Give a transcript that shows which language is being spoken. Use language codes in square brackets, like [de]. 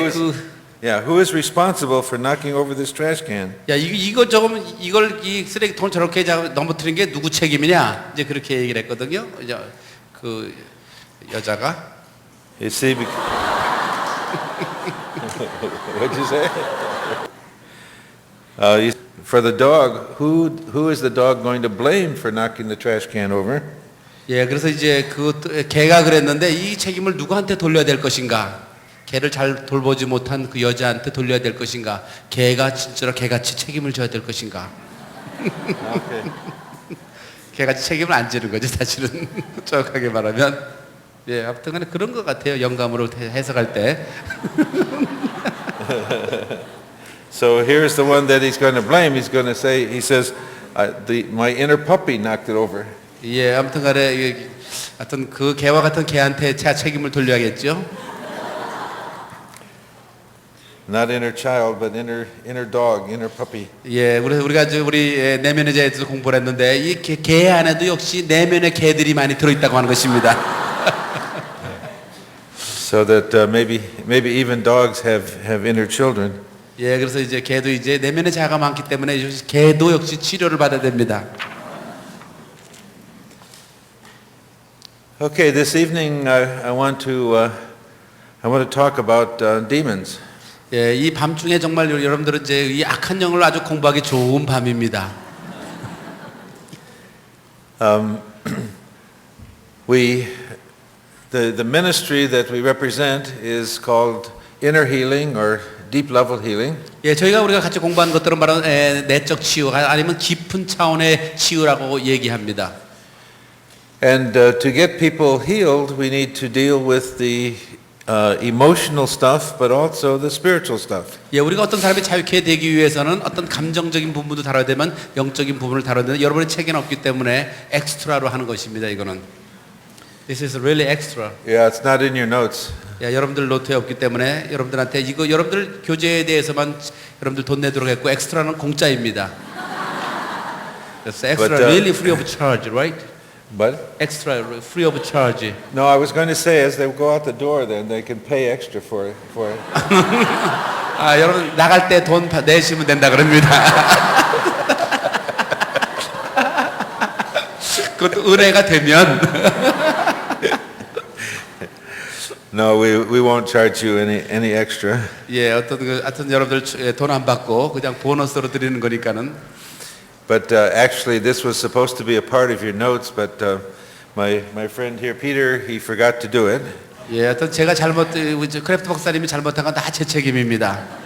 [en] who is responsible for knocking over this trash can? [ko] 야, 이걸 이 쓰레기통을 저렇게 넘어뜨린 게 누구 책임이냐? 이제 그렇게 얘기를 했거든요. 이제 그 여자가. [en] You see, what'd you say? For the dog, who is the dog going to blame for knocking the trash can over? [ko] 예, 그래서 이제 개가 그랬는데 이 책임을 누구한테 돌려야 될 것인가? 개를 잘 돌보지 못한 그 여자한테 돌려야 될 것인가? 개가 진짜로 개같이 책임을 져야 될 것인가? [en] Okay. [ko] 개같이 책임을 안 지는 거지 사실은. 정확하게 말하면. 예, 아무튼간에 그런 것 같아요. 영감으로 해석할 때. [en] So here's the one that he's going to blame. He says, my inner puppy knocked it over. [ko] 예, 아무튼간에 하여튼 그 개와 같은 개한테 책임을 돌려야겠죠. [en] Not inner child, but inner dog, inner puppy. [ko] 예, 우리가 우리 내면의 자에서 공부를 했는데 이 개 안에도 역시 내면의 개들이 많이 들어있다고 하는 것입니다. [en] So that maybe even dogs have inner children. [ko] 예, 그래서 이제 개도 이제 내면의 자가 많기 때문에 개도 역시 치료를 받아야 됩니다. [en] Okay, this evening I want to talk about demons. [ko] 예, 이 밤중에 정말 여러분들은 이제 이 악한 영을 아주 공부하기 좋은 밤입니다. [en] The ministry that we represent is called inner healing or deep level healing. [ko] 예, 우리가 같이 공부한 것들은 바로 내적 치유 아니면 깊은 차원의 치유라고 얘기합니다. [en] And to get people healed, we need to deal with the emotional stuff, but also the spiritual stuff. [ko] 예, 우리가 어떤 사람이 자유케 되기 위해서는 어떤 감정적인 부분도 다뤄야 되면 영적인 부분을 다뤄야 되는 여러분의 책에는 없기 때문에 엑스트라로 하는 것입니다. 이거는 [en] This is really extra. Yeah, it's not in your notes. [ko] 야, 여러분들 노트에 없기 때문에 여러분들한테 이거 여러분들 교재에 대해서만 여러분들 돈 내도록 했고 엑스트라는 공짜입니다. [en] That's extra, But, really free of charge, right? But Extra, free of charge. no, I was going to say as they go out the door, then they can pay extra for it. [ko] 아, 여러분 나갈 때 돈 내시면 된다 그럽니다. 그것도 은혜가 되면. [en] No, we won't charge you any extra. [ko] 예, 하여튼 여러분들 돈 안 받고 그냥 보너스로 드리는 거니까는. [en] But actually, this was supposed to be a part of your notes, but my friend here, Peter, he forgot to do it. [ko] 예, 하여튼 제가 크래프트 박사님이 잘못한 건 다 제 책임입니다.